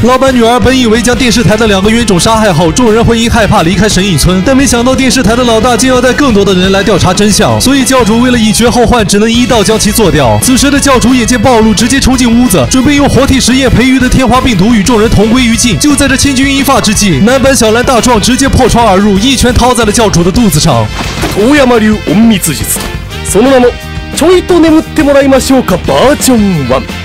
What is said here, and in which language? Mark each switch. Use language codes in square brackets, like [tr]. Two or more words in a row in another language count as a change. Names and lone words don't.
[zh] 老板女儿本以为将电视台的2个冤种杀害后，众人会因害怕离开神隐村，但没想到电视台的老大竟要带更多的人来调查真相，所以教主为了以绝后患，只能一刀将其做掉。此时的教主眼见暴露，直接冲进屋子，准备用活体实验培育的天花病毒与众人同归于尽。就在这千钧一发之际，男版小兰大壮直接破窗而入，一拳掏在了教主的肚子上。 [ja] 遠山流隠密術、その名もちょいと眠ってもらいましょうかバージョン1。